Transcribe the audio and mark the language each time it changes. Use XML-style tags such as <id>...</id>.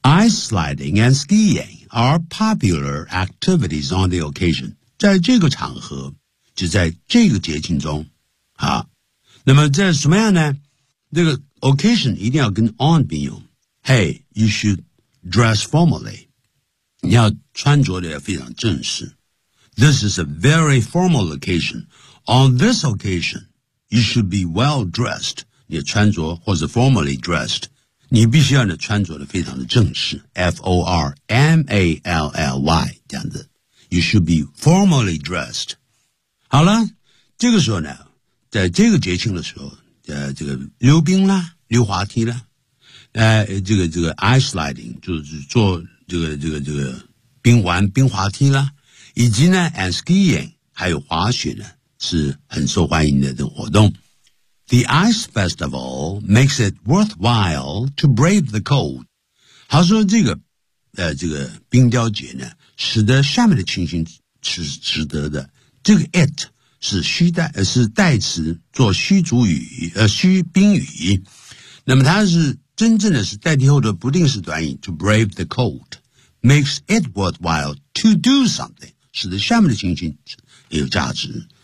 <en>Ice sliding and skiing are popular activities on the occasion.</en> <zh>在这个场合，就在这个节庆中，那么在什么样呢？这个 occasion 一定要跟 on 并用。</zh> <en>Hey, you should dress formally.</en> <zh>你要穿着的非常正式。</zh> <en>This is a very formal occasion. On this occasion,You should be well dressed，</en> <zh>你的穿着或者</zh> <en>formally dressed，</en> <zh>你必须要呢穿着的非常的正式 ，formally 这样子。</zh> <en>You should be formally dressed。</en> <zh>好了，这个时候呢，在这个节庆的时候，这个溜冰啦，溜滑梯啦，这个</zh> <en>ice sliding</en> <zh>就是做这个冰玩冰滑梯啦，以及呢</zh> <en>and skiing</en> <zh>还有滑雪呢。是很受欢迎的这个活动。</zh> <en>The ice festival makes it worthwhile to brave the cold.</en> <zh>他说这个冰雕节呢，使得下面的情形是值得的。这个 it 是虚代，是代词，做虚主语，虚宾语。那么它是真正的是代替后的不定式短语</zh> <en>to brave the cold makes it worthwhile to do something，</en> <zh>使得下面的情形有价值。</zh>